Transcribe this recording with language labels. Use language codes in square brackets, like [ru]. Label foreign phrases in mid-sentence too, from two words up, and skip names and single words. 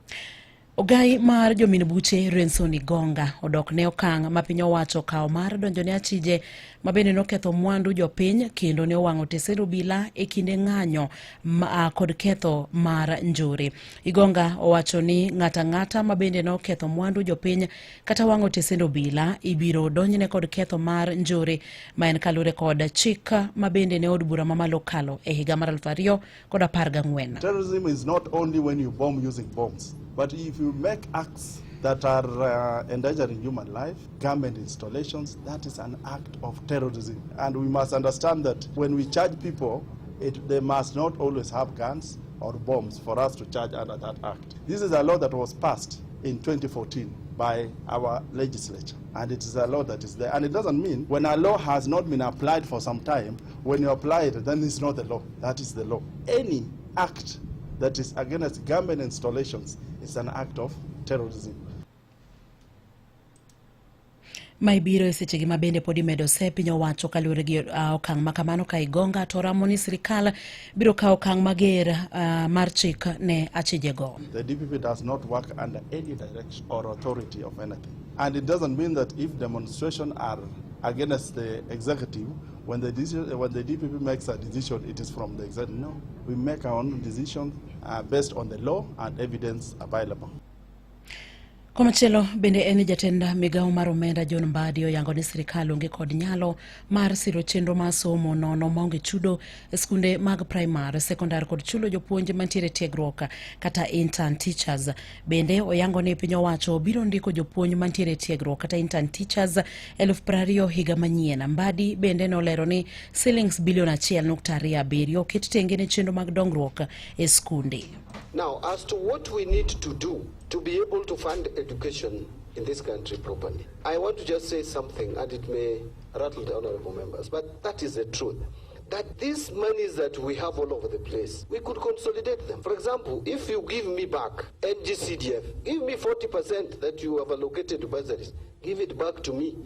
[luo] Ogai mar jomin buche Renson Igonga odok ne okang' ma piny owacho kawo mar donjo ne achije mabende noketho mwandu jopiny kendo ne owang'o tesendo obila e kinde ng'anyo kod ketho mar njore. Igonga owacho ni ng'ata mabende noketho mwandu jopiny kata wang'o tesendo obila ibiro donjne kod ketho mar njore ma en kalure kod chik mabende ne od bura mamalo kalo e higa mar 2014. [en] Terrorism is not only when you bomb using bombs, but if you make acts that are endangering human life, government installations, that is an act of terrorism. And we must understand that when we charge people, they must not always have guns or bombs for us to charge under that act. This is a law that was passed in 2014 by our legislature, and it is a law that is there. And it doesn't mean when a law has not been applied for some time, when you apply it, then it's not the law. That is the law. Any act that is against government installations is an act of terrorism. [luo] Maibiro e sechegi mabende podi medo se piny owacho kalure gi okang' makamano ka Igonga to ramo ni sirikal biro kawo okang' mager mar chik ne achijego. [en] The DPP does not work under any direction or authority of anything. And it doesn't mean that if demonstrations are against the executive, when the DPP makes a decision, it is from the executive. No, we make our own decisions based on the law and evidence available. [luo] Komachielo bende en jatenda migawo mar omenda John Mbadi oyango ni sirikal onge kod nyalo mar siro chenro mar somo nono maonge chudo e skunde mag primary, secondary kod chulo jopuonje mantiere tiegruok kata [en] intern teachers. [luo] Bende oyango ni piny owacho biro ndiko jopuonj mantiere tiegruok kata [en] intern teachers [luo] 20,000 higa manyien. Mbadi bende nolero ni shillings bilion 1.27 oket tenge ne chenro mag dongruok e skunde. [en] Now, as to what we need to do to be able to fund education in this country properly, I want to just say something, and it may rattle the honorable members, but that is the truth. That these monies that we have all over the place, we could consolidate them. For example, if you give me back NGCDF, give me 40% that you have allocated to bursaries, give it back to me.